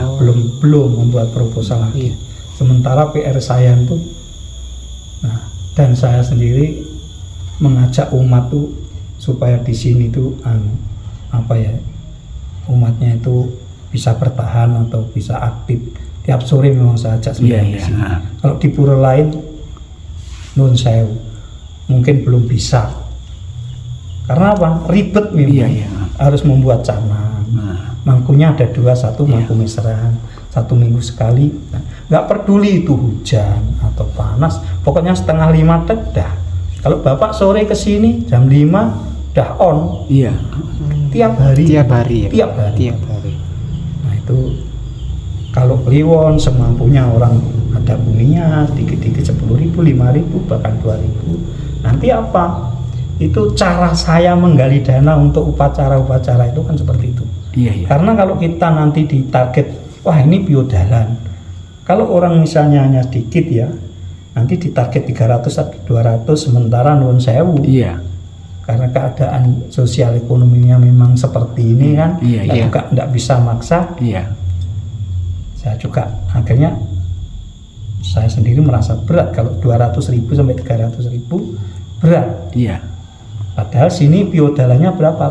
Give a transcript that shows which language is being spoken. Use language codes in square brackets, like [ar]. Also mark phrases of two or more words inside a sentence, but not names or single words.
[id] Belum membuat proposal lagi. Sementara PR saya itu, nah dan saya sendiri mengajak umat tuh supaya di sini tuh umatnya itu bisa bertahan atau bisa aktif. Tiap sore memang saya ajak sembahyang di sini. Kalau di pura lain [jv] nun sewu [id] mungkin belum bisa. Karena apa? Ribet memang. Harus membuat canang. Mangkunya ada 2, 1 mangku mesran, 1 minggu sekali. Nah, nggak peduli itu hujan atau panas, pokoknya 4:30 dah. Kalau Bapak sore ke sini jam 5 dah on. Iya. Tiap hari. Tiap hari. Nah itu kalau kliwon semampunya orang ada punya dikit-dikit 10.000, 5.000, bahkan 2.000. Nanti apa? Itu cara saya menggali dana untuk upacara-upacara itu kan seperti itu. Iya. Karena kalau kita nanti ditarget, wah ini biodalan. Kalau orang misalnya hanya sedikit ya, nanti ditarget 300 atau 200, sementara [jv] nuwun sewu. [id] Iya. Karena keadaan sosial ekonominya memang seperti ini kan, juga tidak bisa maksa. Iya. Saya juga akhirnya saya sendiri merasa berat kalau 200.000 sampai 300.000 berat. Iya. Padahal sini biodalannya berapa?